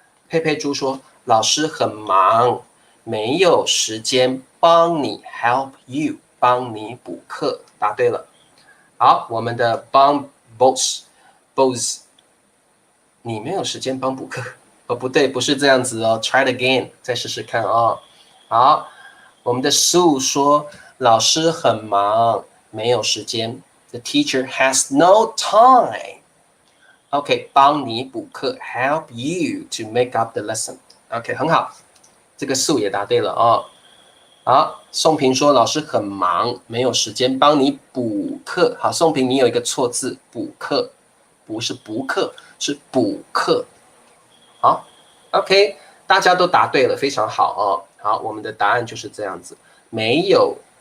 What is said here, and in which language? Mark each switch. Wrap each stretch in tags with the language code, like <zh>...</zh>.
<zh>佩佩猪说：“老师很忙，没有时间帮你</zh> <en>help you，</en> <zh>帮你补课。” 答对了。好，我们的帮 boss，你没有时间帮补课。哦，不对，不是这样子哦。</zh> <en>Try it again，</en> <zh>再试试看哦。好，我们的 Sue 说：“老师很忙，没有时间。</zh> <en>The teacher has no time。”</en> <zh>OK， 帮你补课 ，</zh> <en>help you to make up the lesson。</en> <zh>OK， 很好，这个数也答对了哦。好，宋平说老师很忙，没有时间帮你补课。好，宋平你有一个错字，补课，不是补课，是补课。好，OK，大家都答对了，非常好哦。好，我们的答案就是这样子，没有</zh>